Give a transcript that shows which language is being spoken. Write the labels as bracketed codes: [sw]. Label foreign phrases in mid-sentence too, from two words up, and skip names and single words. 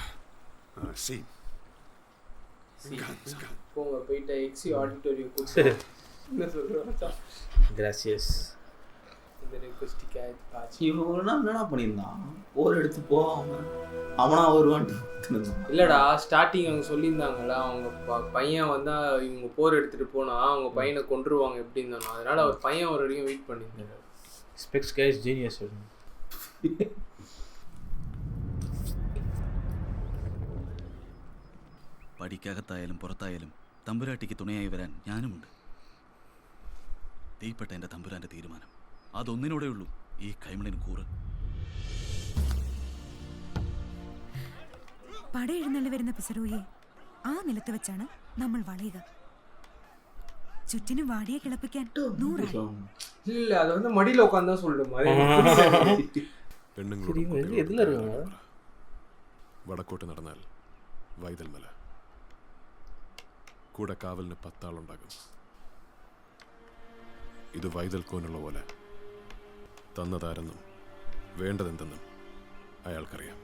[ta] Sí. போங்க போயிட்டு எக்ஸி ஆடிட்டோரியம் என்ன சொல்கிறோம். கிராசியஸ். இந்த ரெக்வஸ்டிக்கு பாச்சு இவனா என்னடா பண்ணியிருந்தான்? போர் எடுத்து போகாம அவனா வருவான்ட்டு. இல்லைடா, ஸ்டார்டிங் அவங்க சொல்லியிருந்தாங்கல்ல, அவங்க பையன் வந்தால் இவங்க போர் எடுத்துகிட்டு போனால் அவங்க பையனை கொண்டுருவாங்க எப்படின்னு தானே. அதனால் அவர் பையன் ஒரு வரைக்கும் வெயிட் பண்ணியிருந்தாரு. [en] specs guys genius. [ml] പടിക്കകത്തായാലും പുറത്തായാലും തമ്പുരാട്ടിക്ക് തുണയായി വരാൻ ഞാനുമുണ്ട്. തീപ്പെട്ട എൻ്റെ തമ്പുരാൻ്റെ തീരുമാനം അതൊന്നിനോടെ ഉള്ളൂ. ഈ കൈമണിന് കൂറ്. പട എഴുന്നള്ളി വരുന്ന പിസറോയെ ആ നിലത്ത് വെച്ചാണ് നമ്മൾ വളയുക. ചുറ്റിനും വാടിയെ കിളപ്പിക്കാൻ 100 ഇല്ല, അത് [ta] வந்து மடியில உட்கார்ந்தா சொல்லும். [ml] വടക്കോട്ട് നടന്നാൽ വൈതൽമല. കൂടെ കാവലിന് 10 ആളുണ്ടാകും. ഇത് വൈതൽക്കോനുള്ള പോലെ. തന്നതാരെന്നും വേണ്ടതെന്തെന്നും അയാൾക്കറിയാം.